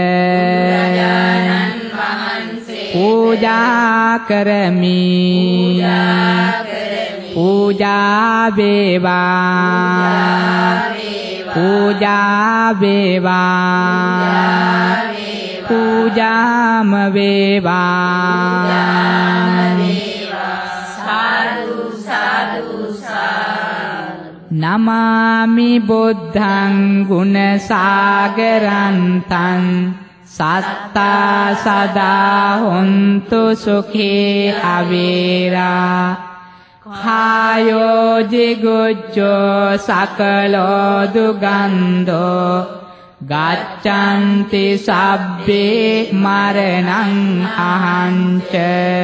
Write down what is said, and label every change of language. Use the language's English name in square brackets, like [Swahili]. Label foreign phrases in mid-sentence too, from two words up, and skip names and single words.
[Pali] පූජා කරමි පූජා වේවා පූජා වේවා පූජාම වේවා නමාමි බුද්ධං ගුණ සාගරන්තං සත්තා සදා හොන්තු සුඛේ අවේරා කායෝ ජිගුජ්ජෝ සකලෝ දුගන්ධෝ gaccanti sabbe maranang ahanca